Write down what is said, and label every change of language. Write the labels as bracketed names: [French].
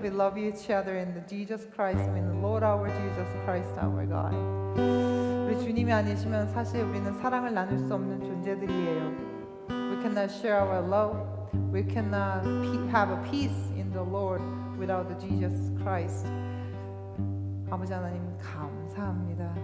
[English] We love each other in the Jesus Christ, in the Lord our Jesus Christ, our God. [Korean] 우리 주님이 아니시면 사실 우리는 사랑을 나눌 수 없는 존재들이에요. [English] We cannot share our love. We cannot have a peace in the Lord without the Jesus Christ. [Korean] 아버지 하나님 감사합니다.